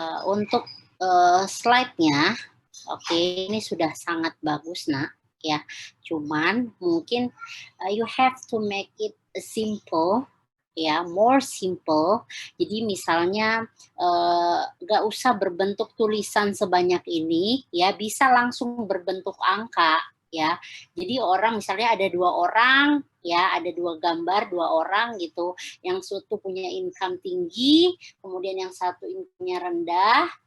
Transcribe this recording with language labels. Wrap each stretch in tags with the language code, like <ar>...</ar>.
<id>Untuk slide-nya, oke, ini sudah sangat bagus, Nak. Ya, cuman mungkin</id> <en>you have to make it simple, ya, more simple.</en> <id>Jadi misalnya nggak usah berbentuk tulisan sebanyak ini, ya, bisa langsung berbentuk angka, ya. Jadi orang misalnya ada 2 orang, ya, ada 2 gambar 2 orang gitu, yang satu punya income tinggi, kemudian yang satu income-nya rendah.</id>